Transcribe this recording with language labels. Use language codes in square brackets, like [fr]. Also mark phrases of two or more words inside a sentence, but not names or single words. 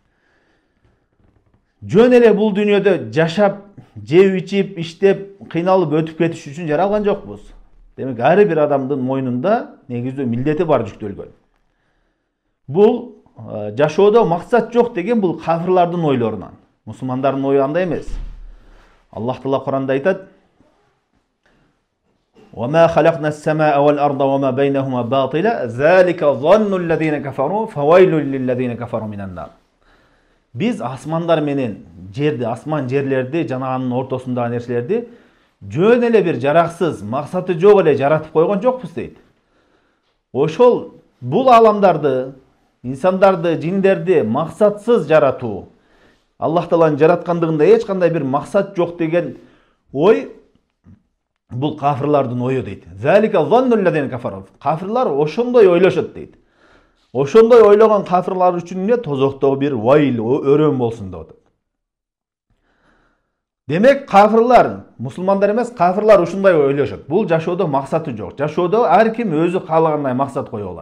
[ky] Жөн эле бул дүйнөдө жашап, жеп ичип, иштеп, кыйналып өтүп кетиш үчүн жаралган жокпуз. Демек, ар бир адамдын мойнунда негиздүү милдети бар, жүктөлгөн. Бул жашоодо максат жок деген бул кафирлардын ойлорунан. Мусулмандардын ою андай эмес. Аллах Таала Куранда айтат: [ar] وَمَا خَلَقْنَا السَّمَاءَ وَالْأَرْضَ وَمَا بَيْنَهُمَا بَاطِلًا ذَلِكَ ظَنُّ الَّذِينَ كَفَرُوا فَوَيْلٌ لِلَّذِينَ كَفَرُوا مِنَ النَّارِ. [ky] Biz асмандар менен жерди, асман жерлерди жана анын ортосундагы нерселерди жөн эле бир жараксыз, максаты жок эле жаратып койгон жокпуз дейт. Ошол бул аламдарды, инсандарды, жиндерди максатсыз жаратуу, Аллах Тааланын жараткандыгында эч кандай бир максат жок деген ой бул кафирлардын ою дейт. [ar] ذلك ظن الذين كفروا. [ky] Кафирлар ошондой ойлошот дейт. Ошондой ойлогон кафирлар үчүн эмне тозоктогу бир вайыл, өрөм болсун деп атат. Демек кафирлар, мусулмандар эмес, кафирлар ушундай ойлошот. Бул жашоодо максаты жок. Жашоодо ар ким өзү каалагандай максат коюп алат.